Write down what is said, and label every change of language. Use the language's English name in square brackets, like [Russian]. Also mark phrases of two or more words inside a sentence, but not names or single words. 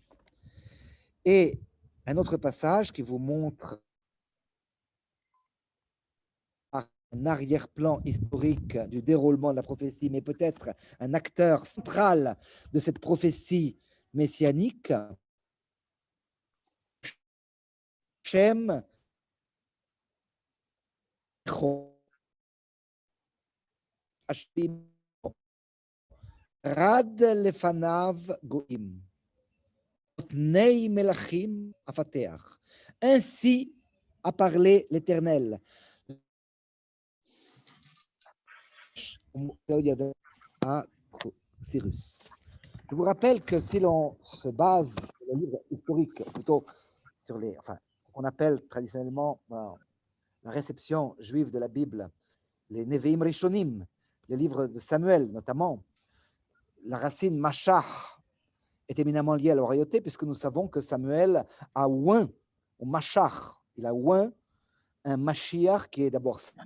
[French] Et un autre passage qui vous montre un arrière-plan historique du déroulement de la prophétie, mais peut-être un acteur central de cette prophétie messianique, [Hebrew] שם רד לפניו גוים, נאי מלכים אפתח. [French] Ainsi a parlé l'Éternel. À Cyrus. Je vous rappelle que si l'on se base sur le livre historique, plutôt sur les, enfin, ce qu'on appelle traditionnellement la réception juive de la Bible, les [Hebrew] נביאים ראשונים, [French] les livres de Samuel notamment, la racine Mashach est éminemment liée à la royauté, puisque nous savons que Samuel a oint, ou Mashach, il a oint un Mashiach qui est d'abord